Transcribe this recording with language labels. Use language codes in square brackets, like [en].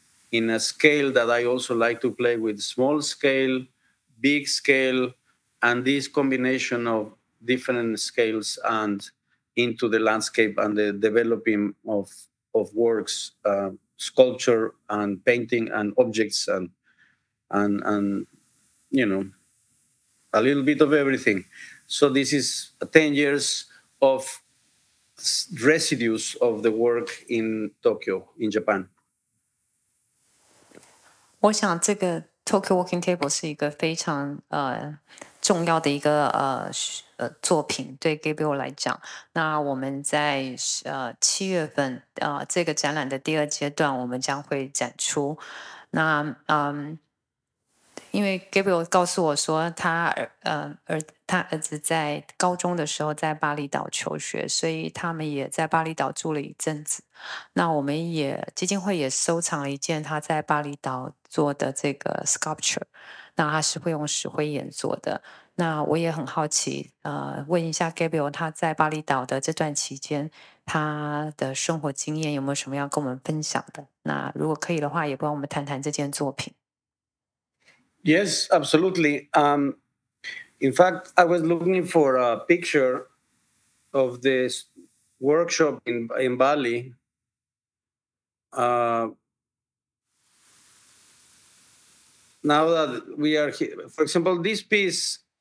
[en] in a scale that I also like to play with: small scale, big scale, and this combination of different scales and into the landscape and the developing of works, sculpture and painting and objects and you know, a little bit of everything. So this is 10 years of residues of the work in Tokyo, in Japan. [zh] 我想这个 Tokyo Walking Table 是一个非常重要的一个作品，对 Gabriel 来讲。那我们在7月份这个展览的第2阶段，我们将会展出。那因为 Gabriel 告诉我说他儿子在高中的时候在巴厘岛求学，所以他们也在巴厘岛住了一阵子。那我们基金会也收藏了一件他在巴厘岛做的这个 sculpture， 那他是会用石灰岩做的。那我也很好奇，问一下 Gabriel 他在巴厘岛的这段期间，他的生活经验有没有什么要跟我们分享的？那如果可以的话，也帮我们谈谈这件作品。 [en] Yes, absolutely. In fact, I was looking for a picture of this workshop in Bali. Now that we are here, for example, this piece.